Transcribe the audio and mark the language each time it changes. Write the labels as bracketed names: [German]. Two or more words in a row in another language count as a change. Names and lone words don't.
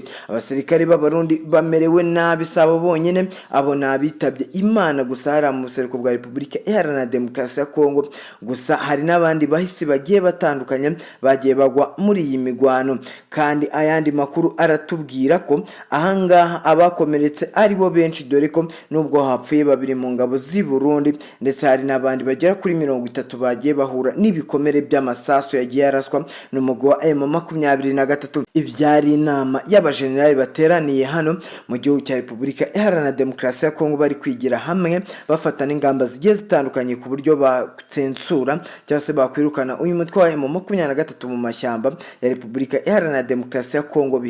[Kinyarwanda] Abasirikare b'abarundi bamerewe nabi, sabo bonyine abo nabitabye Imana gusa hari mu buseruko bwa Republika Iharanira Demokarasi ya Kongo. Gusa hari n'abandi bahisi bagiye batandukanye bagiye bagwa muri iyi migwano. Kandi ayandi makuru aratubwira ko ahangaha abakomeretse ari bo benshi, dore ko nubwo hapfuye babiri mu ngabo z'i Burundi ndetse hari n'abandi bagera kuri 30 bagiye bahura n'ibikomere by'amasasu yagiye yaraswa n'umugwa wa M23. Ibyari inama y'abajenerali bateraniye hano mu gihugu cya Republika Iharanira Demokarasi ya Kongo bari kwigira hamwe bafata n'ingamba zigiye zitandukanye ku buryo batsensura cyangwa se bakwirukana uyu mutwe wa M23 mu mashyamba ya Republika Iharanira Demokarasi ya Kongo.